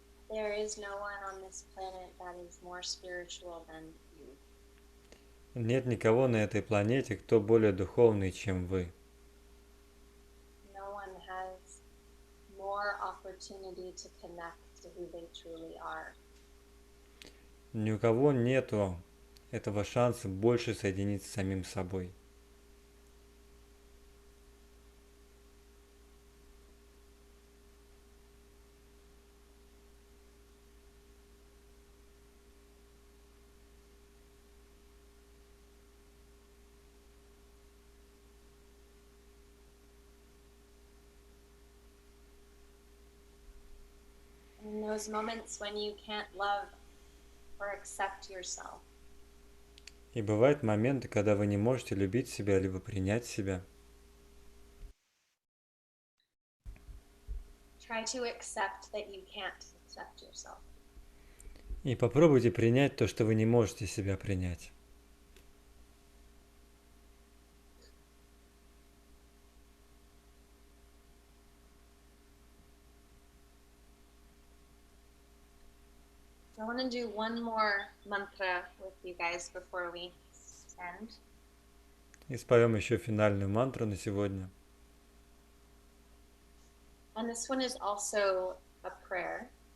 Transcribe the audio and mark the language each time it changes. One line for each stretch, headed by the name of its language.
English: there is no one on this planet that is more spiritual than you.
Russian: Нет никого на этой планете, кто более духовный, чем вы.
English: No one has more opportunity to connect to who they truly are.
Russian: Ни у кого нету этого шанса больше соединиться с самим собой.
English: In those moments when you can't love or accept yourself,
Russian: И бывают моменты, когда вы не можете любить себя, либо принять себя.
English: try to accept that you can't accept yourself.
Russian: И попробуйте принять то, что вы не можете себя принять.
English: I want to do one more mantra with you guys before we end.
Russian: И споем еще финальную мантру на сегодня.
English: And this one is also a prayer.